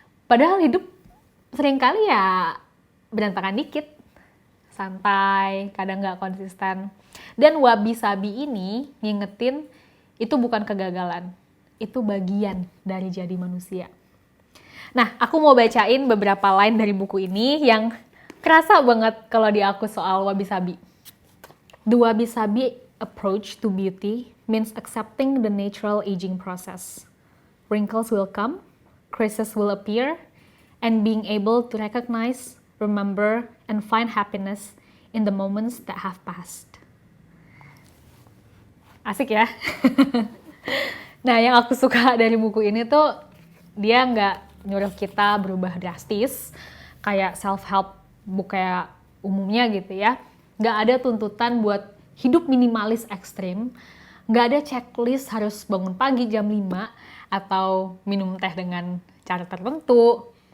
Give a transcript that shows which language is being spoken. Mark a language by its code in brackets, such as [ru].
[id] Padahal hidup seringkali ya berantakan dikit, santai, kadang nggak konsisten. Dan wabi-sabi ini ngingetin itu bukan kegagalan, itu bagian dari jadi manusia. Nah, aku mau bacain beberapa line dari buku ini yang kerasa banget kalau di aku soal wabi-sabi. [en] The wabi-sabi approach to beauty means accepting the natural aging process. Wrinkles will come, creases will appear, and being able to recognize, remember, and find happiness in the moments that have passed. [id] Asik ya? Nah, yang aku suka dari buku ini tuh dia nggak nyuruh kita berubah drastis kayak self-help book kayak umumnya gitu ya. Nggak ada tuntutan buat hidup minimalis ekstrim. Nggak ada checklist harus bangun pagi jam 5 atau minum teh dengan cara tertentu.